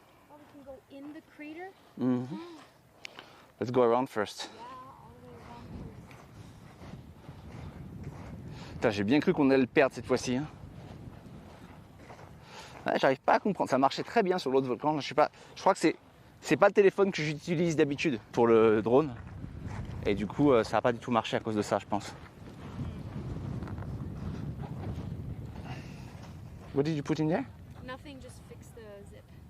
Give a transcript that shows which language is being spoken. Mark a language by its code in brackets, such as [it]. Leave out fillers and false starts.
[en] Oh, we can go in the crater? Let's go around first. Yeah, all the way around first. [fr] Putain, j'ai bien cru qu'on allait le perdre cette fois-ci. Hein. Ouais, j'arrive pas à comprendre. Ça marchait très bien sur l'autre volcan. Je crois que c'est pas le téléphone que j'utilise d'habitude pour le drone. Et du coup, ça n'a pas du tout marché à cause de ça, je pense. [en] What did you put in there? Nothing, just fix the zip.